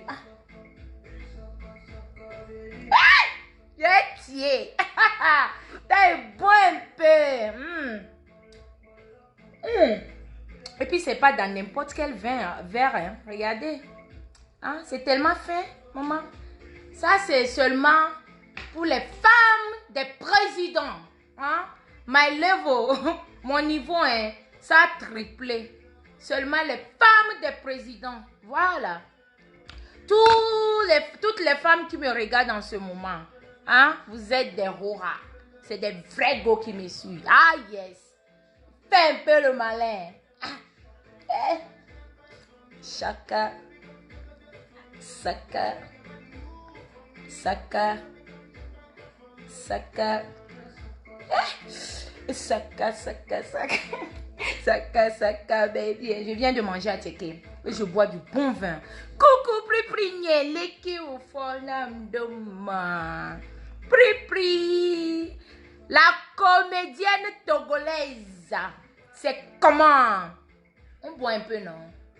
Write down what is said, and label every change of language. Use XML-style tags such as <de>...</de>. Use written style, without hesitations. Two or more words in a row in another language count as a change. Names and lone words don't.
<fr>Ah. Tiens, t'as bon un peu. Et puis, c'est pas dans n'importe quel verre. Hein. Regardez. Hein? C'est tellement fin, maman. Ça, c'est seulement pour les femmes des présidents. Hein?</fr> <en>My level,</en> <fr>mon niveau, hein, ça a triplé. Seulement les femmes des présidents. Voilà. Toutes les femmes qui me regardent en ce moment. Hein? Vous êtes des roras. C'est des vrais gars qui me suivent. Ah yes. Fais un peu le malin. Ah. Chaka. Saka. Saka. Saka. Saka, saka, saka. Saka, saka, baby. Je viens de manger à Teke. Et je bois du bon vin. Coucou, pri leki au fonam de ma. Pri. La comédienne togolaise. C'est comment? On boit un peu, non?</fr>